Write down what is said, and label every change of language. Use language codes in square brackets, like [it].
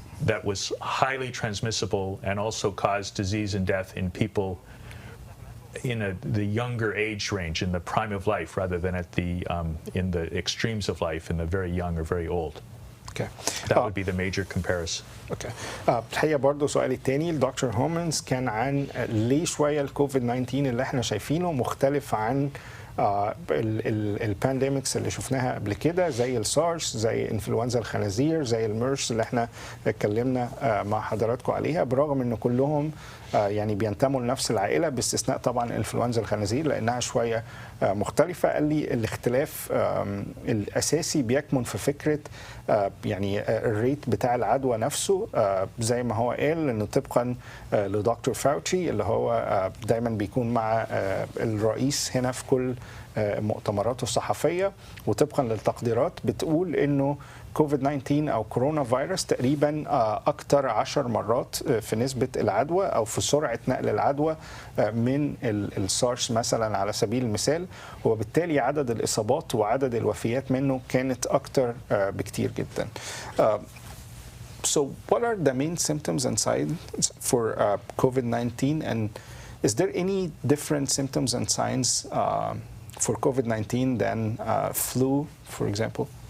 [en] That was highly transmissible and also caused disease and death in people in the younger age range, in the prime of life, rather than at in the extremes of life, in the very young or very old. Okay. That would be the major comparison. Okay. [ar] الحقيقة برضه سؤالي التاني لدكتور هومنز كان عن ليه شوية الكوفيد 19 اللي احنا شايفينه مختلف عن البانديميكس اللي شفناها قبل كده، زي السارس، زي انفلونزا الخنازير، زي الميرس اللي احنا اتكلمنا مع حضراتكم عليها، برغم ان كلهم يعني بينتموا لنفس العائله، باستثناء طبعا انفلونزا الخنازير لانها شويه مختلفه. قال لي الاختلاف الاساسي بيكمن في فكره يعني الريت بتاع العدوى نفسه، زي ما هو قال انه طبقا لدكتور فاوتشي اللي هو دايما بيكون مع الرئيس هنا في كل مؤتمراته الصحفية، وطبقا للتقديرات بتقول انه كوفيد 19 او كورونا فيروس تقريبا اكتر 10 مرات في نسبة العدوى او في سرعة نقل العدوى من السارس مثلا على سبيل المثال، وبالتالي عدد الاصابات وعدد الوفيات منه كانت اكتر بكتير جدا. [en] So what are the main symptoms and signs for COVID-19, and is there any different symptoms and signs for COVID-19 than flu, for example?